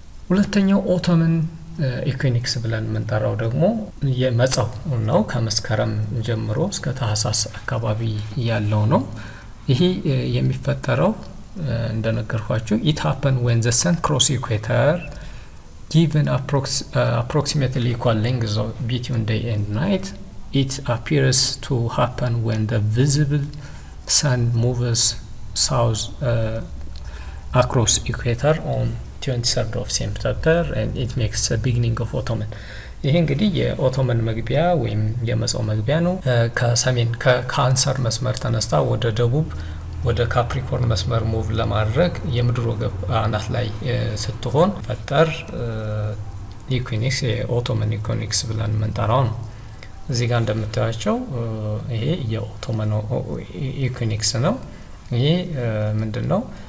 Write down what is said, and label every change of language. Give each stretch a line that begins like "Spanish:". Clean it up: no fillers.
Amharic: ሁለተኛው ኦቶመን ኢኩዊኖክስ ብለን የምንጠራው ደግሞ የመጸው ነው። ከመስከረም ጀምሮ እስከ ታህሳስ አካባቢ ያለው ነው። ይሄ የሚፈጠረው እንደነገርኳችሁ
English: it happen when the sun cross equator given approximately equal lengths between day and night. It appears to happen when the visible sun moves south across equator on 23rd of September and it makes the beginning of autumn.
Amharic: ይሄ እንግዲህ የኦቶመን መግቢያ ወይም የመጸው መግቢያ ነው። ከሰሜን ከካንሰር መስመር ተነስታ ወደ ደቡብ ወደ ካፕሪኮርን መስመር ሙቭ ለማድረግ የምድር ወገብ አናት ላይ ስትሆን ፈጠር ኢኩዊኖክስ የኦቶመን ኢኩዊኖክስ ብለን የምንጠራው ነው። እዚህ ጋር እንደምታዩቸው ይሄ የኦቶመን ኢኩዊኖክስ ነው። ይሄ ምንድነው?